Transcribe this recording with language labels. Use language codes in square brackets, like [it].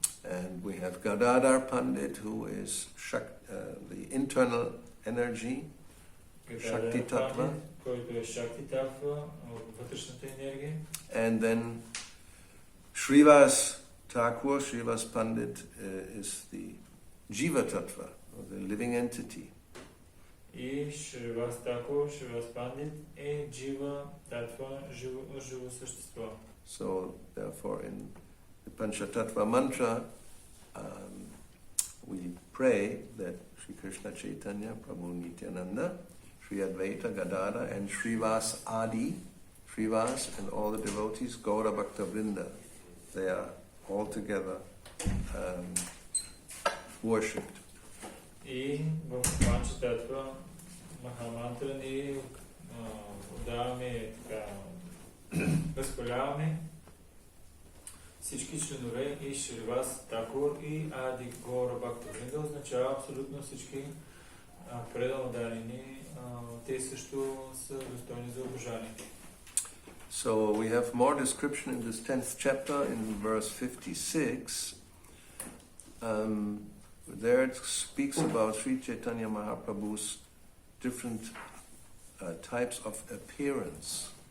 [en] And we have Gadadhar Pandit, who is the internal energy, Shakti Tattva. [bg] Който е Шакти Татва, вътрешната енергия. [en] And then Srivasa Thakura, Srivasa Pandit is the Jiva Tattva, or the living entity. [bg] И Сриваса Thakura, Сриваса Пандит е Джива Татва, живо същество. [en] So therefore in the Panchatattva mantra we pray that Sri Krishna Chaitanya, Prabhu Nityananda, Sri Advaita Gadada and Srivasa Adi, Srivasa and all the devotees, Gaura Bhakta Vrinda, they are all together worshipped. [bg] И в Панчататва Махамантра ни отдаваме възхваляваме всички членове и Сриваса Такур и Ади Гора Бхакта Вринда означава абсолютно всички преданодарени. Те също са достойни за обожание. [en] So we have more description in this 10th chapter in verse 56. There it speaks about Sri Chaitanya Mahaprabhu's different types of appearance.